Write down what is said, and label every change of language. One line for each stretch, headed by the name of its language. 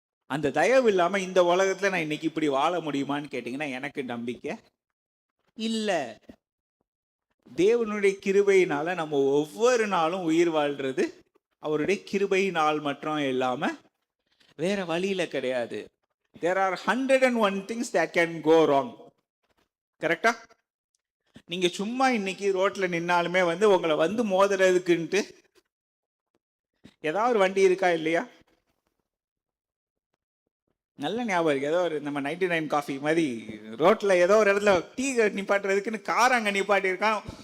Tamil: அந்த தயவு இல்லாம இந்த உலகத்துல நான் இன்னைக்கு இப்படி வாழ முடியுமான்னு கேட்டீங்கன்னா எனக்கு நம்பிக்கை இல்லை. தேவனுடைய கிருபையினால நம்ம ஒவ்வொரு நாளும் உயிர் வாழ்றது அவருடைய கிருபையினால் மட்டும் இல்லாம வேற வழியில கிடையாது.
English: There are 101 things that can go wrong. கரெக்டா?
Tamil: நீங்க சும்மா இன்னைக்கு ரோட்ல நின்னாலுமே வந்து உங்களை வந்து மோதுறதுக்குன்ட்டு ஏதாவது ஒரு வண்டி இருக்கா இல்லையா? நல்ல ஞாபகம் இருக்கு. ஏதோ ஒரு நம்ம 99 காஃபி மாதிரி ரோட்ல ஏதோ ஒரு இடத்துல டீ நிப்பாட்டுறதுக்குன்னு கார் அங்க நிப்பாட்டி இருக்கான்.